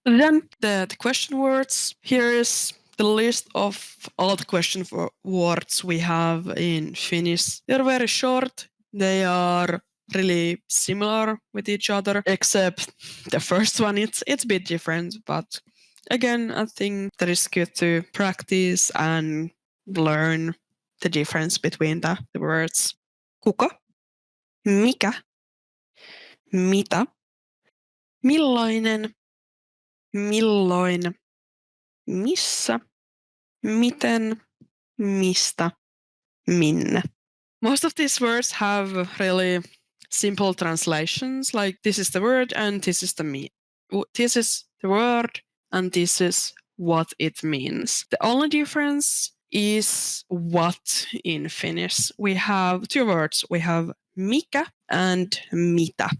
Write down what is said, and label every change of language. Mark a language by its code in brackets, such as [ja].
[en] Then the question words. Here is the list of all the question words we have in Finnish. They're very short. They are really similar with each other, except the first one, it's a bit different. But again, I think that it's good to practice and learn the difference between the words. [fi] Kuka, mikä, mitä, millainen, milloin, missä, miten, mistä, minne. [en] Most of these words have really simple translations, like this is the word and this is this is the word and this is what it means. The only difference is what in Finnish. We have 2 words. We have mikä and mitä.